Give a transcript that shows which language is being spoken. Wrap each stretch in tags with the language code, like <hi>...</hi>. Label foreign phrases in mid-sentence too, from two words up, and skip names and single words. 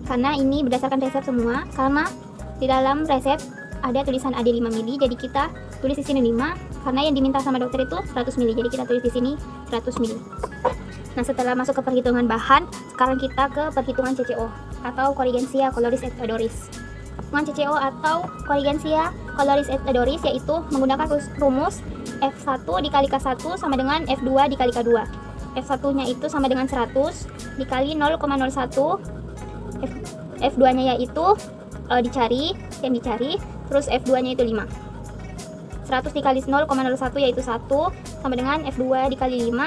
<id>Karena ini berdasarkan resep semua, karena di dalam resep ada tulisan AD 5 mili, jadi kita tulis di sini 5 karena yang diminta sama dokter itu 100 mili, jadi kita tulis di sini 100 mili. Nah, setelah masuk ke perhitungan bahan, sekarang kita ke perhitungan CCO atau</id> <la>Corigensia coloris et odoris.</la> <id>Perhitungan CCO atau</id> <la>Corigensia coloris et odoris</la> <id>yaitu menggunakan rumus F1 dikali K1 sama dengan F2 dikali K2. F1 nya itu sama dengan 100 dikali 0,01, F2 nya yaitu dicari, terus F2 nya itu 5. 100 dikali 0,01 yaitu 1 sama dengan F2 dikali 5.</id>